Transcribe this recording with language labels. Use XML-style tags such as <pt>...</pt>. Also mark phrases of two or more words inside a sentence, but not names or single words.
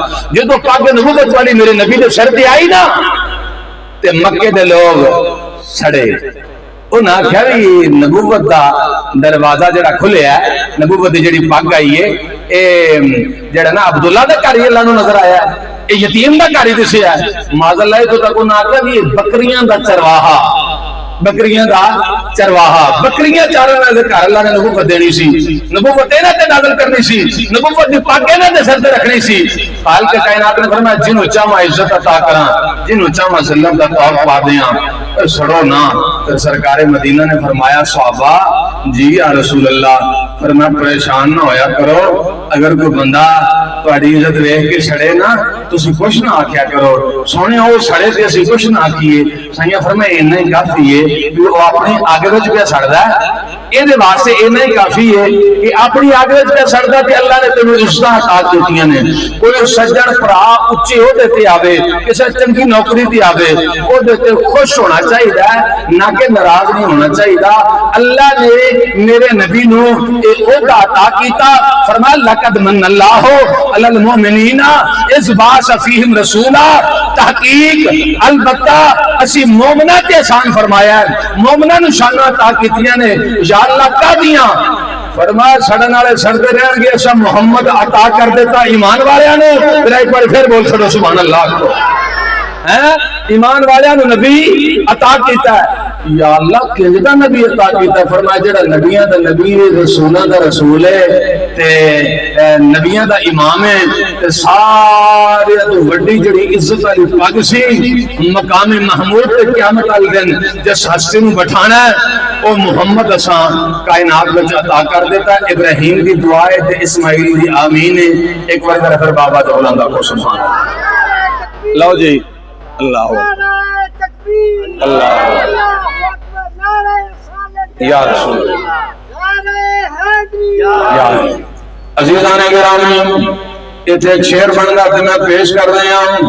<pa>جدوں پاک نبوت والی میرے نبی دے سر تے آئی نا تے مکے دے لوگ سڑے، انہاں آکھیا بھی نبوت دا دروازہ جڑا کھلیا ہے، نبوت دی جڑی پگ آئی ہے، اے جڑا نا عبداللہ دا گھر ہی اللہ نوں نظر آیا ہے، اے یتیم دا گھر ہی دسیا ہے، معاذ اللہ تو تک انہاں آکھیا بھی بکریاں دا چرواہا، بکریاں دا چرواہا، بکریاں چارن والے گھر اللہ نے نبوت دینی سی، نبوت انہاں تے نازل کرنی سی، نبوت دی پگ انہاں دے سر تے رکھنی سی۔ خالق کائنات نے فرمایا جنوں چاہواں عزت عطا کراں، جنوں چاہواں ذلت دا طور پا دیاں، سڑو نہ۔ پھر سرکار مدینہ نے فرمایا صحابہ جی</pa> <ar>یا رسول اللہ،</ar> <pa>فرمایا پریشان نہ ہویا کرو، اگر کوئی بندہ تہاڈی عزت ویکھ کے سڑے نا تسی کچھ نہ آکھیا کرو، سونے او سڑے تے اسی کچھ نہ آکھیے۔ سائیاں فرمایا اتنا ہی کافی ہے کہ وہ اپنی اگ وچ پیا سڑدا ہے یہ واسطے اینا ہی کافی ہے کہ اپنی آگ پہ سڑتا تے اللہ نے تینوں عزتاں عطا کیتیاں نے. کوئی سجن بھرا اچے عہدے تے آوے کسی چنگی نوکری تے آوے عہدے تے خوش ہونا چاہیے نہ کہ ناراض نہیں ہونا چاہیے. اللہ نے میرے نبی نو یہ عہدہ عطا کیتا.</pa> <ar>فرمایا لقد من اللہ علی المؤمنین اذ بعث فیہم رسولا.</ar> <pa>تحقیق البتہ اسی مومنہ تے احسان فرمایا ہے, مومنہ نو شانہ عطا کیتیاں نے. یا اللہ کا دیاں فرمایا سڑن والے سڑتے رہن گے ایسا محمد عطا کر دیتا ایمان والیاں نے. پھر ایک بار پھر بول سکو</pa> <ar>سبحان اللہ</ar> <pa>کو. ایمان والیاں نو نبی عطا کیتا ہے. یا اللہ کیجدہ نبی عطا کیتا ہے. فرمایا جڑا نبیاں دا نبی رسولہ دا رسول ہے تے نبیاں دا امام ہے تے سارے تو وڈی جڑی عزت والی پگ سی مقام محمود تے قیامت والے دن جس ہستی نو بٹھانا ہے او محمد اساں کائنات وچ عطا کر دیتا ہے. ابراہیم دی دعا ہے تے اسماعیل دی آمین ہے. ایک بار پھر بابا دا بلندہ کو</pa> <ar>سبحان اللہ.</ar> <pa>لو جی اللہ اللہ یا رسول عزیزان گرامی اتنے ایک شعر بننا تو میں پیش کر رہا ہوں.</pa>